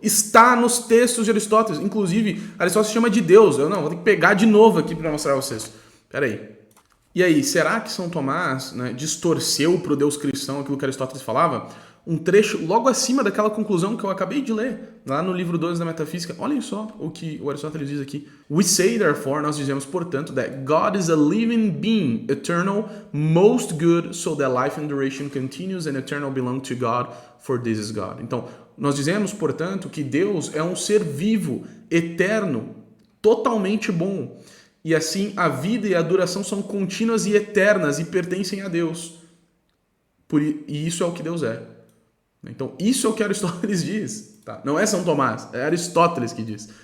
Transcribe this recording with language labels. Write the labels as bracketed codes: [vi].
[pt] Está nos textos de Aristóteles. Inclusive, Aristóteles chama de Deus. Eu não, vou ter que pegar de novo aqui para mostrar a vocês. Peraí. E aí, será que São Tomás, né, distorceu para o Deus cristão aquilo que Aristóteles falava? Um trecho logo acima daquela conclusão que eu acabei de ler, lá no livro 12 da Metafísica. Olhem só o que o Aristóteles diz aqui. [en] We say, therefore, [pt] nós dizemos, portanto, [en] that God is a living being, eternal, most good, so that life and duration continues and eternal belong to God, for this is God. [pt] Então, nós dizemos, portanto, que Deus é um ser vivo, eterno, totalmente bom. E assim, a vida e a duração são contínuas e eternas e pertencem a Deus. E isso é o que Deus é. Então, isso é o que Aristóteles diz. Tá? Não é São Tomás, é Aristóteles que diz.